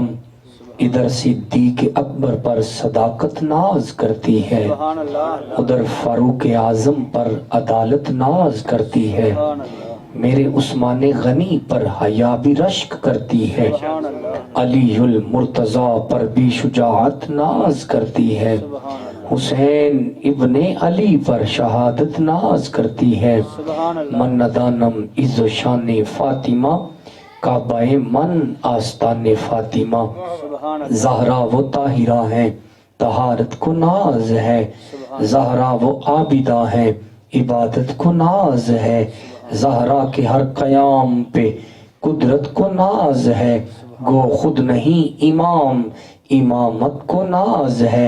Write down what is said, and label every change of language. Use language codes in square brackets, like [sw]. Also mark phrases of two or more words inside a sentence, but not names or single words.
[ur] ادھر صدیق اکبر پر صداقت ناز کرتی ہے، ادھر فاروق اعظم پر عدالت ناز کرتی ہے، میرے عثمان غنی پر حیا بھی رشک کرتی ہے، علی المرتضی پر بھی شجاعت ناز کرتی ہے، حسین ابن علی پر شہادت ناز کرتی ہے. [fa] من ندانم عز و شان فاطمہ کعبہ من آستان فاطمہ. [ur] زہرا وہ طاہرہ ہے طہارت کو ناز ہے، زہرا وہ عابدہ ہے عبادت کو ناز ہے، زہرا کے ہر قیام پہ قدرت کو ناز ہے، گو خود نہیں امام امامت کو ناز ہے.